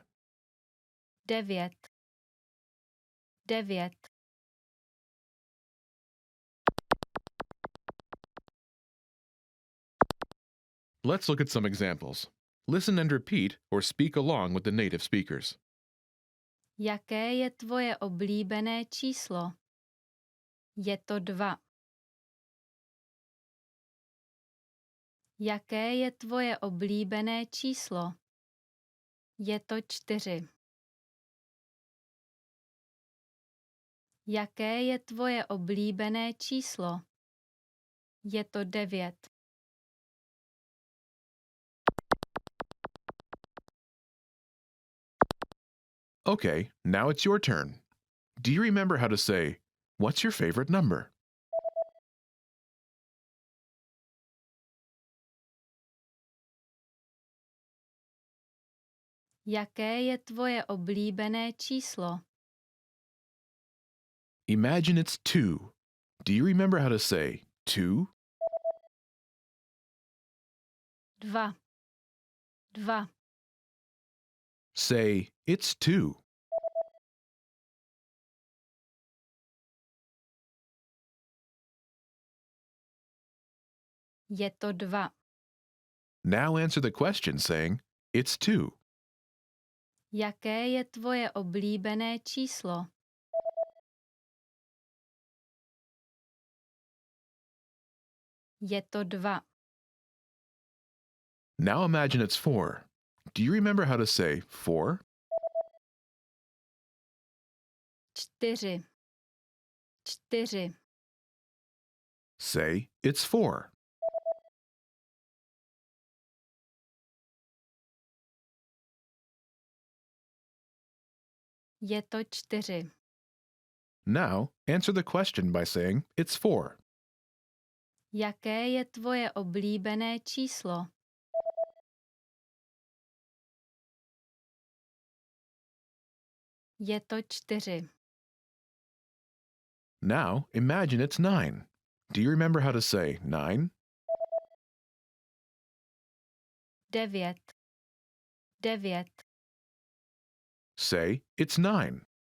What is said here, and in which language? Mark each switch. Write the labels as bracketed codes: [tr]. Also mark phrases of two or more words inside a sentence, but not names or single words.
[en] 9. 9. Let's look at some examples. Listen and repeat or speak along with the native speakers. [cs] Jaké je tvoje oblíbené číslo? Je to 2. Jaké je tvoje oblíbené číslo? Je to 4. Jaké je tvoje oblíbené číslo? Je to 9. [en] Okay, now it's your turn. Do you remember how to say, what's your favorite number? [cs] Jaké je tvoje oblíbené číslo? [en] Imagine it's 2. Do you remember how to say 2? 2. 2. Say, it's 2. [cs] Je to 2. [en] Now answer the question saying, it's 2. [cs] Jaké je tvoje oblíbené číslo? Je to 2. [en] Now imagine it's 4. Do you remember how to say 4? 4. 4. Say, it's 4. [cs] Je to 4. [en] Now, answer the question by saying, it's 4. [cs] Jaké je tvoje oblíbené číslo? Je to 4. [en] Now, imagine it's 9. Do you remember how to say 9? 9. 9. Say, it's 9.